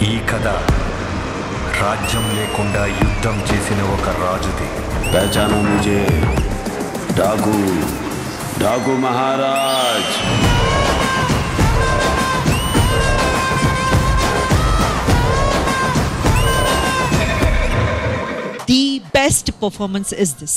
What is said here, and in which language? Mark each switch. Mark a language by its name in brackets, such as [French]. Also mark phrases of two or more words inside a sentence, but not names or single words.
[Telugu] కథ రాజ్యం లేకుండా యుద్ధం చేసిన ఒక రాజుది. [Hindi] पहचाना मुझे डाकू डाकू महाराज. [English] The best performance is this.